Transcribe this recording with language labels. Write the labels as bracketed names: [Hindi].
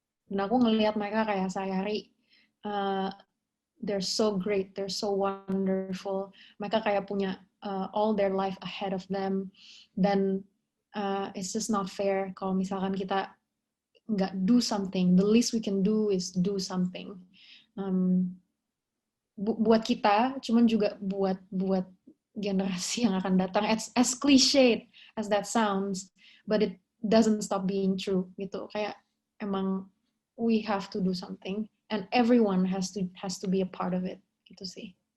[Indonesian] Dan aku ngelihat mereka kayak sehari-hari, [English] they're so great, they're so wonderful. [Indonesian] Mereka kayak punya [English] all their life ahead of them, [Indonesian] dan [English] it's just not fair [Indonesian] kalau misalkan kita nggak [English] do something. The least we can do is do something. [Indonesian] Buat kita, cuman juga buat generasi yang akan datang. [English] As cliched as that sounds, but it doesn't stop being true [Indonesian] gitu. Kayak emang [English] we have to do something, and everyone has to be a part of it [Indonesian] gitu sih.